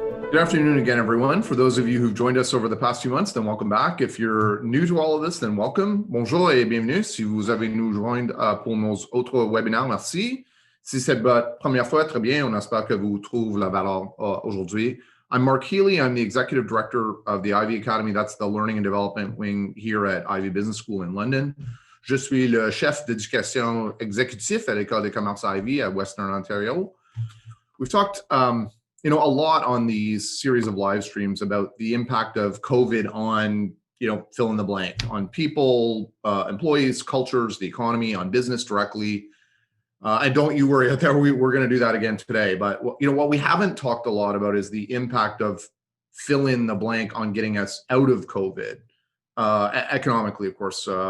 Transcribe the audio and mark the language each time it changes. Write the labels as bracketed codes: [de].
[en] Good afternoon again, everyone. For those of you who've joined us over the past few months, then welcome back. If you're new to all of this, then welcome. [fr] Bonjour et bienvenue. Si vous avez nous joindre pour nos autres webinaires, merci. Si c'est votre première fois, très bien. On espère que vous trouvez la valeur aujourd'hui. [en] I'm Mark Healy. I'm the Executive Director of the Ivey Academy. That's the Learning and Development wing here at Ivey Business School in London. [fr] Je suis le chef d'éducation exécutif à l'École de commerce Ivey at Western Ontario. [en] We've talked a lot on these series of live streams about the impact of COVID on, fill in the blank, on people, employees, cultures, the economy, on business directly. And don't you worry, we're going to do that again today. But what we haven't talked a lot about is the impact of fill in the blank on getting us out of COVID, economically, of course.